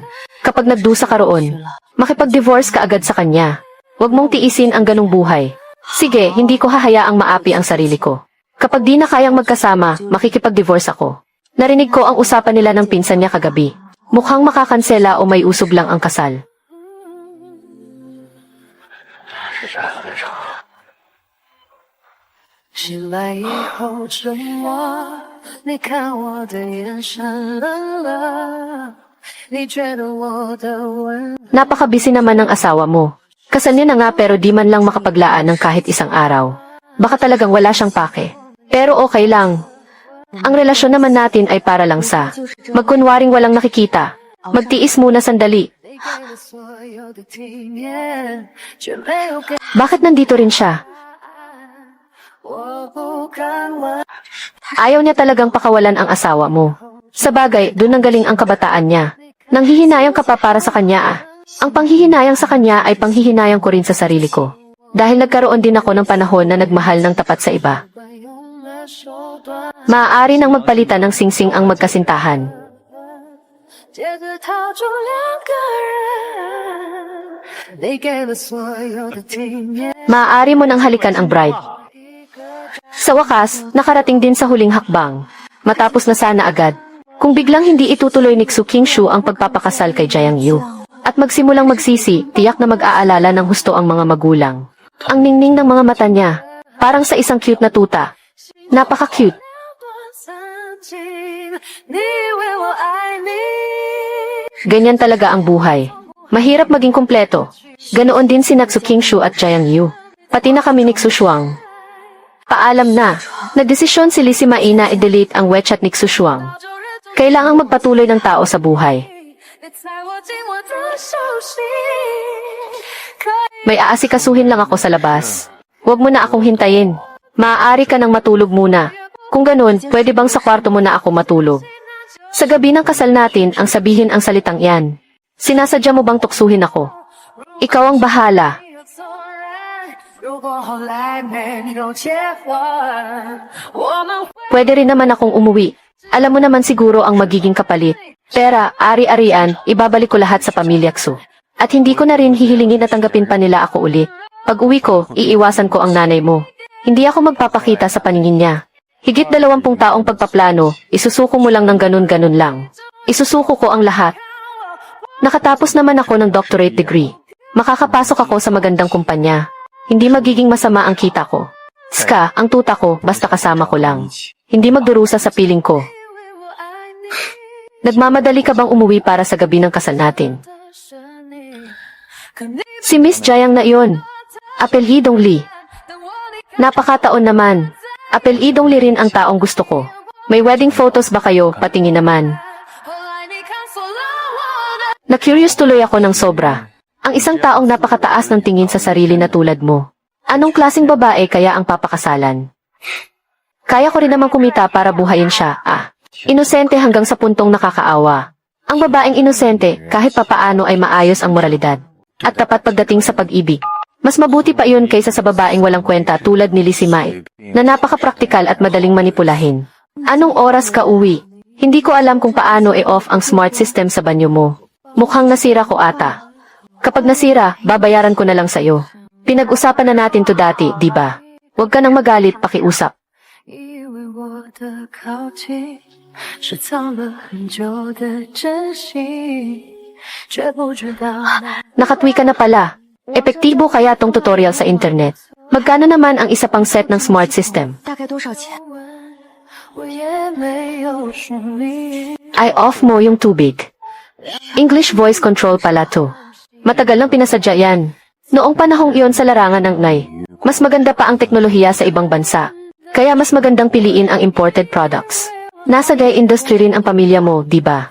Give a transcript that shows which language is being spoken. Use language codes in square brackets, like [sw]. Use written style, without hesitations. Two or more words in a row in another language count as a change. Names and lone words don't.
[tl] Kapag nagdusa ka roon, makipag-divorce ka agad sa kanya. Huwag mong tiisin ang ganong buhay. Sige, hindi ko hahayaang maapi ang sarili ko. Kapag di na kayang magkasama, makikipag-divorce ako. Narinig ko ang usapan nila ng pinsan niya kagabi. Mukhang makakansela o may usog lang ang kasal. [zh] 醒来以后沉默，你看我的眼神冷了，你觉得我的温 [tl] Napakabisi naman ng asawa mo. Kasal niya na nga pero di man lang makapaglaan ng kahit isang araw. Baka talagang wala siyang pake. Pero okay lang. Ang relasyon naman natin ay para lang sa magkunwaring walang nakikita. Magtiis muna sandali. [zh] 你给了所有的体面，却没有给 [tl] Bakit nandito rin siya? [zh] 我不敢问。 [tl] Ayaw niya talagang pakawalan ang asawa mo. Sa bagay, doon ang galing ang kabataan niya. Nanghihinayang ka pa para sa kanya ah. Ang panghihinayang sa kanya ay panghihinayang ko rin sa sarili ko. Dahil nagkaroon din ako ng panahon na nagmahal ng tapat sa iba. [zh] 用了手段， [tl] Maaari nang magpalitan ng singsing ang magkasintahan. [zh] 接着套住两个人，你给了所有的体面。 [tl] Maaari mo nang halikan ang bride. Sa wakas, nakarating din sa huling hakbang. Matapos na sana agad. Kung biglang hindi itutuloy ni Xu Qingshu ang pagpapakasal kay Jiang Yu. At magsimulang magsisi, tiyak na mag-aalala ng husto ang mga magulang. Ang ningning ng mga mata niya, parang sa isang cute na tuta. Napaka-cute. [zh] 断三季，你以为我爱你？ [tl] Ganyan talaga ang buhay. Mahirap maging kumpleto. Ganoon din si Xu Qingshu at Jiang Yu. Pati na kami ni Xu Shuang. Paalam na. Nagdesisyon si Lisi Mai na i-delete ang WeChat ni Xu Shuang. Kailangang magpatuloy ng tao sa buhay. [zh] 你猜我紧握的手心，可以 [tl] May aasikasuhin lang ako sa labas. Huwag mo na akong hintayin. Maaari ka nang matulog muna. Kung ganun, pwede bang sa kwarto mo na ako matulog? Sa gabi ng kasal natin, ang sabihin ang salitang iyan. Sinasadya mo bang tuksuhin ako? Ikaw ang bahala. [zh] 有错认。如果后来没有结婚，我们会 [tl] Pwede rin naman akong umuwi. Alam mo naman siguro ang magiging kapalit. Pera, ari-arian, ibabalik ko lahat sa pamilya Xu. At hindi ko na rin hihilingin na tanggapin pa nila ako ulit. Pag uwi ko, iiwasan ko ang nanay mo. Hindi ako magpapakita sa paningin niya. Higit 20 taong pagpaplano, isusuko mo lang ng ganun-ganun lang. Isusuko ko ang lahat. Nakatapos naman ako ng [en] doctorate degree. [tl] Makakapasok ako sa magandang kumpanya. Hindi magiging masama ang kita ko. Ska, ang tuta ko, basta kasama ko lang. Hindi magdurusa sa piling ko. [zh] 以为我爱你 [tl] Nagmamadali ka bang umuwi para sa gabi ng kasal natin? [zh] 的是你，可你 [tl] Si Miss Jiang na iyon. Apelyidong Li. [zh] 等我离开， [tl] Napakataon naman. Apelyidong Li rin ang taong gusto ko. May [en] wedding photos [tl] ba kayo? Patingin naman. [zh] 后来你看错了我的。 [tl] Na-curious tuloy ako ng sobra. Ang isang taong napakataas ng tingin sa sarili na tulad mo. Anong klaseng babae kaya ang papakasalan? Kaya ko rin naman kumita para buhayin siya, ah. Inosente hanggang sa puntong nakakaawa. Ang babaeng inosente, kahit papaano ay maayos ang moralidad. At tapat pagdating sa pag-ibig. Mas mabuti pa iyon kaysa sa babaeng walang kwenta tulad ni Lisi Mai, na napaka-praktikal at madaling manipulahin. Anong oras ka uwi? Hindi ko alam kung paano i-off ang [en] smart system [tl] sa banyo mo. Mukhang nasira ko ata. Kapag nasira, babayaran ko na lang sa'yo. Pinag-usapan na natin to dati, di ba? Huwag ka nang magalit, pakiusap. [zh] 以为我的靠近是藏了很久的真心，却不知道那 [tl] Nakatwi ka na pala. Epektibo kaya tong tutorial sa internet? Magkano naman ang isa pang set ng [en] smart system? [zh] 大概多少钱？我也没有说明。 [tl] Ay off mo yung tubig. [en] English voice control [tl] pala to. Matagal nang pinasadya yan. Noong panahong iyon sa larangan ng Nay, mas maganda pa ang teknolohiya sa ibang bansa. Kaya mas magandang piliin ang [en] imported products. [tl] Nasa [en] gay industry [tl] rin ang pamilya mo, di ba?